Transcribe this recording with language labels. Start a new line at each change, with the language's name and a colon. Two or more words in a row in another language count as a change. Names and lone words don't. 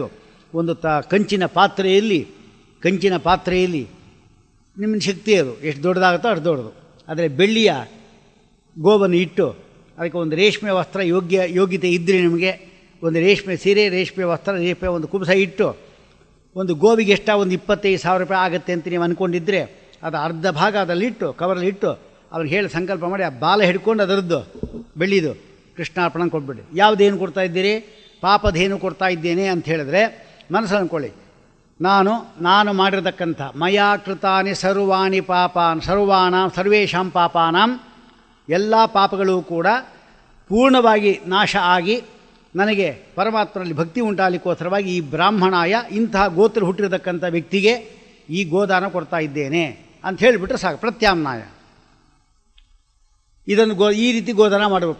Kannada: ಒಂದು ಕಂಚಿನ ಪಾತ್ರೆಯಲ್ಲಿ ನಿಮ್ಮ ಶಕ್ತಿ ಅದು ಎಷ್ಟು ದೊಡ್ಡದಾಗುತ್ತೋ ಅಷ್ಟು ದೊಡ್ಡದು, ಆದರೆ ಬೆಳ್ಳಿಯ ಗೋವನ್ನು ಇಟ್ಟು ಅದಕ್ಕೆ ಒಂದು ರೇಷ್ಮೆ ವಸ್ತ್ರ ಯೋಗ್ಯತೆ ಇದ್ದರೆ ನಿಮಗೆ ಒಂದು ರೇಷ್ಮೆ ಸೀರೆ, ರೇಷ್ಮೆ ವಸ್ತ್ರ, ರೇಷ್ಮೆ ಒಂದು ಕುಂಸ ಇಟ್ಟು ಒಂದು ಗೋವಿಗೆ ಒಂದು 25,000 ರೂಪಾಯಿ ಆಗುತ್ತೆ ಅಂತ ನೀವು ಅಂದ್ಕೊಂಡಿದ್ದರೆ ಅದು ಅರ್ಧ ಭಾಗ ಅದರಲ್ಲಿಟ್ಟು ಕವರಲ್ಲಿಟ್ಟು ಅವ್ರಿಗೆ ಹೇಳಿ ಸಂಕಲ್ಪ ಮಾಡಿ ಆ ಬಾಲ ಹಿಡ್ಕೊಂಡು ಅದರದ್ದು ಬೆಳ್ಳಿದು ಕೃಷ್ಣಾರ್ಪಣ ಕೊಟ್ಬಿಡಿ. ಯಾವುದೇನು ಕೊಡ್ತಾ ಇದ್ದೀರಿ? ಪಾಪದೇನು ಕೊಡ್ತಾ ಇದ್ದೇನೆ ಅಂತ ಹೇಳಿದ್ರೆ ಮನಸ್ಸು ಅಂದ್ಕೊಳ್ಳಿ, ನಾನು ಮಾಡಿರತಕ್ಕಂಥ
Sanskrit: ಮಯಾ ಕೃತಾನಿ ಸರ್ವಾಣಿ ಪಾಪಾನ್ ಸರ್ವೇಷಾಂ ಪಾಪಾನಾಂ,
Kannada: ಎಲ್ಲ ಪಾಪಗಳು ಕೂಡ ಪೂರ್ಣವಾಗಿ ನಾಶ ಆಗಿ ನನಗೆ ಪರಮಾತ್ಮನಲ್ಲಿ ಭಕ್ತಿ ಉಂಟಾಗಲಿಕ್ಕೋಸ್ಕರವಾಗಿ ಈ ಬ್ರಾಹ್ಮಣಾಯ ಇಂತಹ ಗೋತ್ರ ಹುಟ್ಟಿರತಕ್ಕಂಥ ವ್ಯಕ್ತಿಗೆ ಈ ಗೋದಾನ ಕೊಡ್ತಾ ಇದ್ದೇನೆ ಅಂತ ಹೇಳಿಬಿಟ್ರೆ ಸಾಕು. ಪ್ರತ್ಯಾಮ್ನಾಯ ಇದನ್ನು ಈ ರೀತಿ ಗೋದಾನ ಮಾಡಬಹುದು.